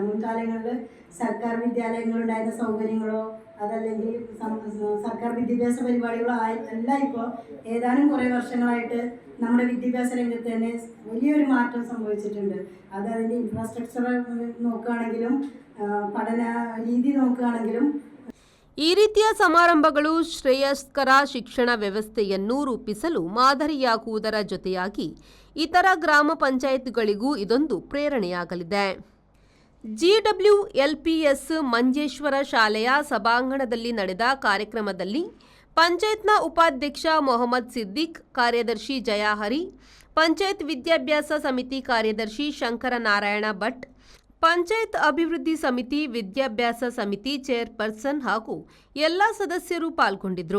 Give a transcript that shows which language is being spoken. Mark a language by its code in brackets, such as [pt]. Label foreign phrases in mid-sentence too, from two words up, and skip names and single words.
[ml] മുൻകാലങ്ങളിൽ സർക്കാർ വിദ്യാലയങ്ങളുണ്ടായിരുന്ന സൗകര്യങ്ങളോ അതല്ലെങ്കിൽ സർക്കാർ വിദ്യാഭ്യാസ പരിപാടികളോ അല്ല ഇപ്പോൾ ഏതാനും കുറേ വർഷങ്ങളായിട്ട് നമ്മുടെ വിദ്യാഭ്യാസ രംഗത്ത് തന്നെ വലിയൊരു മാറ്റം സംഭവിച്ചിട്ടുണ്ട്. അത് അതിൻ്റെ ഇൻഫ്രാസ്ട്രക്ചർ നോക്കുകയാണെങ്കിലും പഠന രീതി നോക്കുകയാണെങ്കിലും [kn] ಈ ರೀತಿಯ ಸಮಾರಂಭಗಳು ಶ್ರೇಯಸ್ಕರ ಶಿಕ್ಷಣ ವ್ಯವಸ್ಥೆಯನ್ನು ರೂಪಿಸಲು ಮಾದರಿಯಾಗುವುದರ ಜೊತೆಯಾಗಿ ಇತರ ಗ್ರಾಮ ಪಂಚಾಯತ್ಗಳಿಗೂ ಇದೊಂದು ಪ್ರೇರಣೆಯಾಗಲಿದೆ. GWLPS ಮಂಜೇಶ್ವರ ಶಾಲೆಯ ಸಭಾಂಗಣದಲ್ಲಿ ನಡೆದ ಕಾರ್ಯಕ್ರಮದಲ್ಲಿ ಪಂಚಾಯತ್ನ ಉಪಾಧ್ಯಕ್ಷ ಮೊಹಮ್ಮದ್ ಸಿದ್ದಿಕ್, ಕಾರ್ಯದರ್ಶಿ ಜಯಾಹರಿ, ಪಂಚಾಯತ್ ವಿದ್ಯಾಭ್ಯಾಸ ಸಮಿತಿ ಕಾರ್ಯದರ್ಶಿ ಶಂಕರನಾರಾಯಣ ಭಟ್, ಪಂಚಾಯತ್ ಅಭಿವೃದ್ಧಿ ಸಮಿತಿ ವಿದ್ಯಾಭ್ಯಾಸ ಸಮಿತಿ ಚೇರ್ಪರ್ಸನ್ ಹಾಗೂ ಎಲ್ಲ ಸದಸ್ಯರು ಪಾಲ್ಗೊಂಡಿದ್ದರು.